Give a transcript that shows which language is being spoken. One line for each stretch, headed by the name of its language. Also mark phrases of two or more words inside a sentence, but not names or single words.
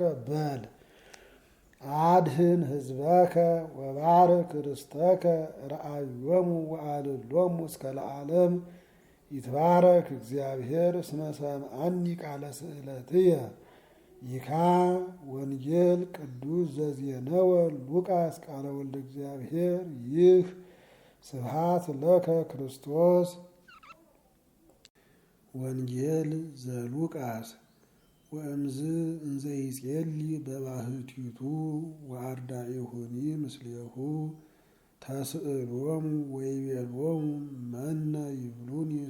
Geez: በል አድህን ሕዝበከ ወባርክ ርስተከ ረአዮሙ ወአልሎሙ እስከ ለዓለም ይትባረክ እግዚአብሔር እስመ ሰምዐኒ ቃለ ስእለትየ። ይካ ወንጌል ቅዱስ ዘዜነወ ሉቃስ ቃለ ወልደ እግዚአብሔር ይህ ስብሐት ለከ ክርስቶስ። ወንጌል ዘሉቃስ ወእምዝ እንዘ ይጼሊ በባህቲቱ ወአርዳኢሁኒ ምስሌሁ ተስእሎሙ ወይቤሎሙ መነ ይብሉኒ